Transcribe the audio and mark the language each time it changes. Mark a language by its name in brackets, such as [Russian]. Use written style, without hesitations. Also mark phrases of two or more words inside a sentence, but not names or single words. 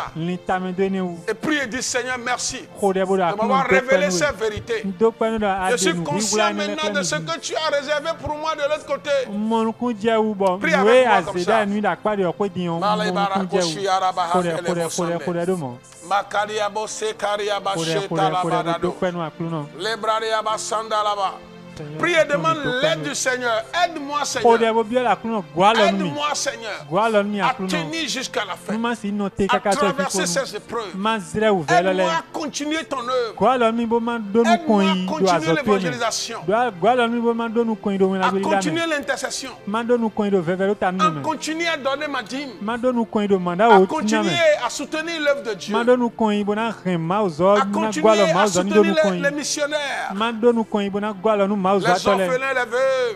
[French] Et prie et dis, Seigneur, merci de m'avoir révélé ces vérités. Je suis conscient maintenant de ce que tu as réservé pour moi de l'autre côté. Prie avec moi comme ça. Makaria bosse karia bacheta la badado. Lebraria basanda là-bas. Prie et demande l'aide du Seigneur. Aide-moi, Seigneur. Aide-moi, Seigneur, à tenir jusqu'à la fin, à traverser ces épreuves. Aide-moi à continuer ton œuvre. Aide-moi à continuer l'évangélisation, à continuer l'intercession, à continuer à donner ma dîme, à continuer à soutenir l'œuvre de Dieu, à continuer à soutenir les missionnaires, les orphelins, les veuves.